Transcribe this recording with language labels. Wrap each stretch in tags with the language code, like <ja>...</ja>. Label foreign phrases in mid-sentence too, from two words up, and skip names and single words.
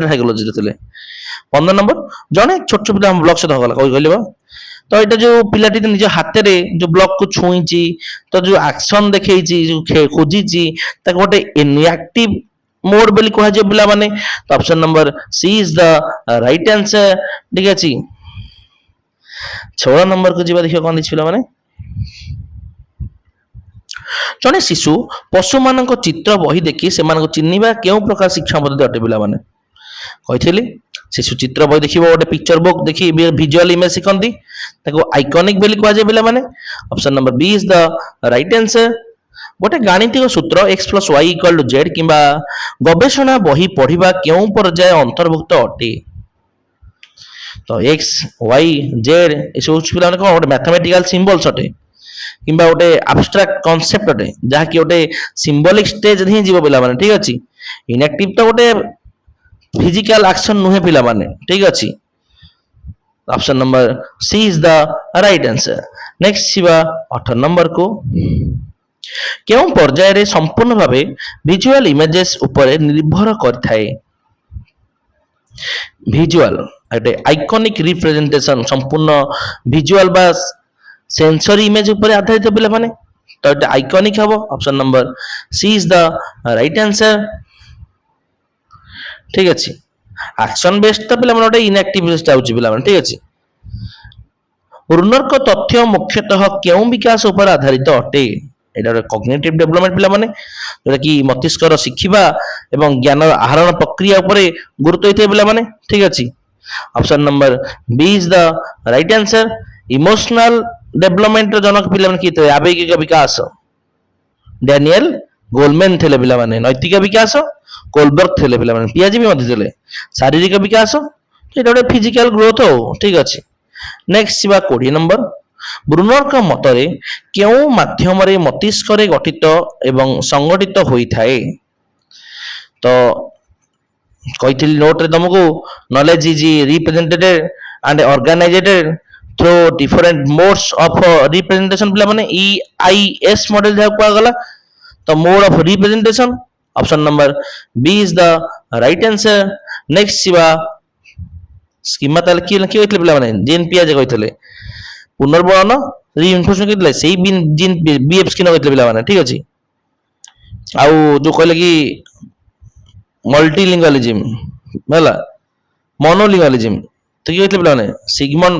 <or>ସାଇକୋଲୋଜି ଥିଲେ 15 ନମ୍ବର ଜଣେ ଛୋଟ ବ୍ଲକ ସହିତ ଗଲା କହିଲେ ତ ଏଇଟା ଯୋଉ ପିଲାଟି ନିଜ ହାତରେ ଯୋଉ ବ୍ଲକ କୁ ଛୁଇଁଛି ତ ଯୋଉ ଆକ୍ସନ ଦେଖେଇଛି ଯୋଉ ଖୋଜିଛି ତାକୁ ଗୋଟେ</or> <en>enactive mode</en> <or>ବୋଲି କୁହାଯିବ ପିଲାମାନେ ତ</or> <en>option number C is the right answer</en> <or>ଠିକ ଅଛି 16 ନମ୍ବର କୁ ଯିବା ଦେଖିବା କଣ ଦେଇଛି ପିଲାମାନେ ଜଣେ ଶିଶୁ ପଶୁମାନଙ୍କ ଚିତ୍ର ବହି ଦେଖି ସେମାନଙ୍କୁ ଚିହ୍ନିବା କେଉଁ ପ୍ରକାର ଶିକ୍ଷା ପଦ୍ଧତି ଅଟେ ପିଲାମାନେ କହିଥିଲି ଶିଶୁ ଚିତ୍ର ବହି ଦେଖିବ ଗୋଟେ</or> <en>picture book</en> <or>ଦେଖି</or> <en>visual image</en> <or>ଶିଖନ୍ତି ତାକୁ ଆଇକନିକ ବୋଲି କୁହାଯାଏ ପିଲାମାନେ</or> <en>option number B is the right answer</en> <or>ଗୋଟେ ଗାଣିତିକ ସୂତ୍ର x + y = z କିମ୍ବା ଗବେଷଣା ବହି ପଢିବା କେଉଁ ପର୍ଯ୍ୟାୟ ଅନ୍ତର୍ଭୁକ୍ତ ଅଟେ ତ x y z ଏସବୁ ପିଲାମାନେ କଣ ଗୋଟେ</or> <en>mathematical symbols</en> <or>ଅଟେ କିମ୍ବା ଗୋଟେ</or> <en>abstract concept</en> <or>ଅଟେ ଯାହାକି ଗୋଟେ</or> <en>symbolic stage</en> <or>ହିଁ ଯିବ ପିଲାମାନେ ଠିକ ଅଛି ଇନଆକ୍ଟିଭ ତ ଗୋଟେ</or> <en>physical action</en> <or>ନୁହେଁ ପିଲାମାନେ ଠିକ ଅଛି</or> <en>option number C is the right answer</en> <or>ନେକ୍ସଟ ଯିବା 18 ନମ୍ବର କୁ କେଉଁ ପର୍ଯ୍ୟାୟରେ ସମ୍ପୂର୍ଣ୍ଣ ଭାବେ</or> <en>visual images</en> <or>ଉପରେ ନିର୍ଭର କରିଥାଏ ଭିଜୁଆଲ ଗୋଟେ</or> <en>iconic representation</en> <or>ସମ୍ପୂର୍ଣ୍ଣ ଭିଜୁଆଲ ବା</or> <en>sensory image</en> <or>ଉପରେ ଆଧାରିତ ପିଲାମାନେ ତ ଏଟା ଆଇକନିକ ହବ</or> <en>option number C is the right answer</en> <or>ଠିକ ଅଛି</or> <en>action based</en> <or>ତ ପିଲାମାନେ ଗୋଟେ</or> <en>enactive based</en> <or>ଆଉଛି ପିଲାମାନେ ଠିକ ଅଛି ବ୍ରୁନରଙ୍କ ତଥ୍ୟ ମୁଖ୍ୟତଃ କେଉଁ ବିକାଶ ଉପରେ ଆଧାରିତ ଅଟେ এটা ଗୋଟେ</or> <en>cognitive development</en> <or>ପିଲାମାନେ ଯୋଉଟା କି ମସ୍ତିଷ୍କର ଶିଖିବା ଏବଂ ଜ୍ଞାନର ଆହରଣ ପ୍ରକ୍ରିୟା ଉପରେ ଗୁରୁତ୍ୱ ଦେଇଥାଏ ପିଲାମାନେ ଠିକ ଅଛି</or> <en>option number</en> <or>B</or> <en>is the right answer emotional development</en> <or>ଜନକ ପିଲାମାନେ କିଏ ଥିଲେ ଆବେଗିକ ବିକାଶ ଡାନିଏଲ ଗୋଲମେନ ଥିଲେ ପିଲାମାନେ ନୈତିକ ବିକାଶ କୋଲବର୍ଗ ଥିଲେ ପିଲାମାନେ ପିଆଜି ବି ମଧ୍ୟ ଥିଲେ ଶାରୀରିକ ବିକାଶ ଏଇଟା ଗୋଟେ</or> <en>physical growth</en> <or>ଆଉ ଠିକ ଅଛି ନେକ୍ସଟ ଯିବା 20 ନମ୍ବର ବ୍ରୁନରଙ୍କ ମତରେ କେଉଁ ମାଧ୍ୟମରେ ମସ୍ତିଷ୍କରେ ଗଠିତ ଏବଂ ସଂଗଠିତ ହୋଇଥାଏ ତ କହିଥିଲି ନୋଟରେ ତମକୁ</or> <en>knowledge is represented and organized through different modes of representation</en> <or>ପିଲାମାନେ EIS ମଡେଲ ଯାହାକୁ କୁହାଗଲା ତ</or> <en>mode of representation option number B is the right answer</en> <or>ନେକ୍ସଟ ଯିବା ସ୍କିମା ତାହେଲେ କିଏ କହିଥିଲେ ପିଲାମାନେ ଜିନ୍ ପିଆଜେ କହିଥିଲେ ପୁନର୍ବଳନ ରିଇନଫୋର୍ସମେଣ୍ଟ କହିଥିଲେ ସେଇ ଜିନ୍ BF ସ୍କିନର କହିଥିଲେ ପିଲାମାନେ ଠିକ ଅଛି ଆଉ ଯୋଉ କହିଲେ କି ମଲ୍ଟିଲିଙ୍ଗାଲିଜିମ ହେଲା ମନୋଲିଙ୍ଗାଲିଜିମ ତ କିଏ କହିଥିଲେ ପିଲାମାନେ ସିଗମଣ୍ଡ</or>